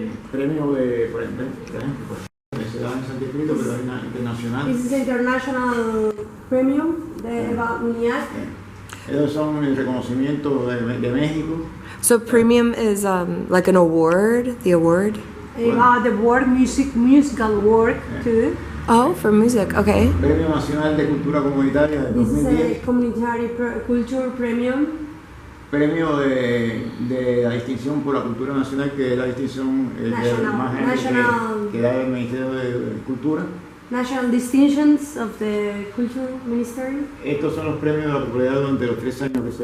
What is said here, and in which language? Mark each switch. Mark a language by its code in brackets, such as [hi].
[es] Premio de, por ejemplo, que se da en San Distrito, pero es internacional. [en] This is international premium about UNIAC. [es] Ellos son el reconocimiento de México. [en] So premium is like an award, the award? About the work, musical work too. Oh, for music, okay. [es] Premio Nacional de Cultura Comunitaria de [en] This is [es] 2010. [en] a community culture premium. [es] Premio de la distinción por la cultura nacional, que es la distinción [en] National. [es] que da el Ministerio de Cultura. [en] National distinctions of the culture ministry. [es] Estos son los premios de la popularidad durante los 3 años que se